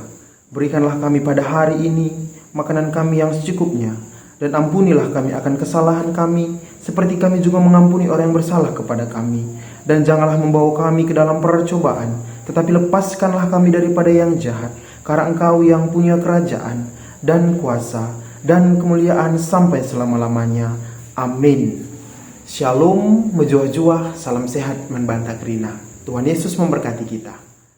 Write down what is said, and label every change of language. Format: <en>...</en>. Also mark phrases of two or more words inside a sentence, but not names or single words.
<id>Berikanlah kami pada hari ini makanan kami yang secukupnya, dan ampunilah kami akan kesalahan kami, seperti kami juga mengampuni orang yang bersalah kepada kami. Dan janganlah membawa kami ke dalam percobaan, tetapi lepaskanlah kami daripada yang jahat. Karena Engkau yang punya kerajaan dan kuasa dan kemuliaan sampai selama-lamanya. Amin. Shalom, mejuah-juah, salam sehat, membantah kerina. Tuhan Yesus memberkati kita.</id>